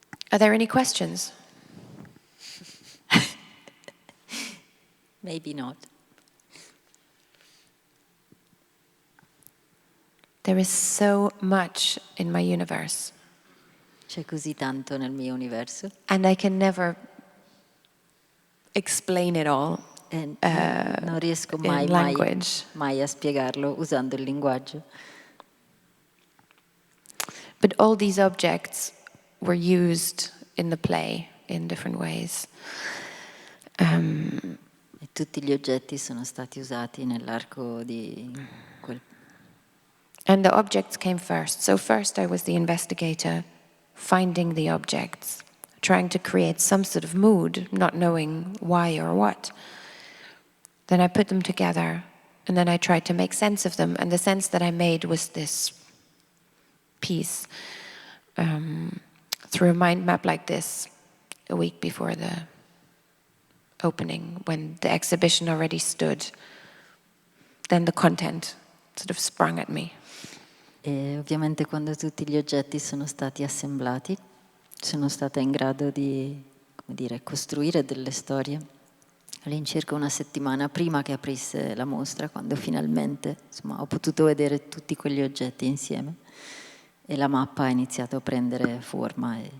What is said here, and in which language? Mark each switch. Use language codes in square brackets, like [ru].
[en] Are there any questions? Maybe not. There is so much in my universe. [it] C'è così tanto nel mio universo. [en] And I can never explain it all [it] Non riesco [en] in [it] mai [en] language. [it] a spiegarlo usando il linguaggio. [en] But all these objects were used in the play in different ways. [it] E tutti gli oggetti sono stati usati nell'arco di quel. [en] And the objects came first. So first I was the investigator, finding the objects, trying to create some sort of mood, not knowing why or what. Then I put them together, and then I tried to make sense of them. And the sense that I made was this piece through a mind map like this a week before the opening, when the exhibition already stood. Then the content sort of sprung at me. [it] E ovviamente quando tutti gli oggetti sono stati assemblati, sono stata in grado di come dire, costruire delle storie all'incirca una settimana prima che aprisse la mostra, quando finalmente insomma, ho potuto vedere tutti quegli oggetti insieme e la mappa ha iniziato a prendere forma.